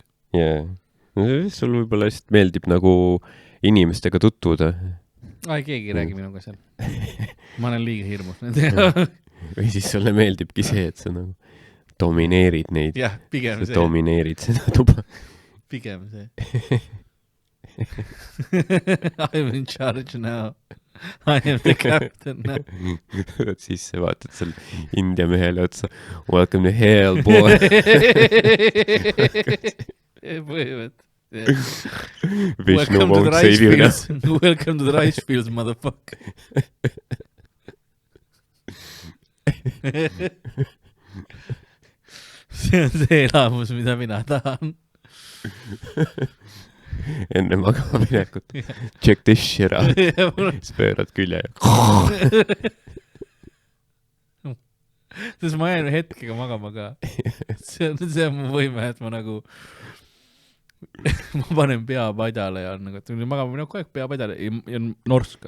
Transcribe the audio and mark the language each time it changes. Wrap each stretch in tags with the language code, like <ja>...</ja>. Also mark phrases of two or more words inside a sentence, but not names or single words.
<et>Sul võib-olla lihtsalt meeldib nagu inimestega tutvuda. Keegi räägi minuga seal. Ma olen liiga hirmus nendega. Või siis sulle meeldibki see, et sa nagu domineerid neid. Jah, pigem see. Sa domineerid seda tuba. Pigem see.</et> <en>I'm in charge now. I am the captain now.</en> <et>Siis sa vaatad seal India mehele otsa.</et> <en>Welcome to hell, boy.</en> <et>Põhimõtt.</et> <en>Vishnu won't save you now. Welcome to the rice fields, motherfucker.</en> <et>See on see elamus, mida mina tahan. Enne magama minekut.</et> <en>Check this shit out.</en> <et>Siis pöörad külje. Sest ma jään hetkega magama ka. See on mu võime, et ma nagu ma panen pea padjale ja nagu, et magama minema kogu aeg pea padjale ja norskan.</et>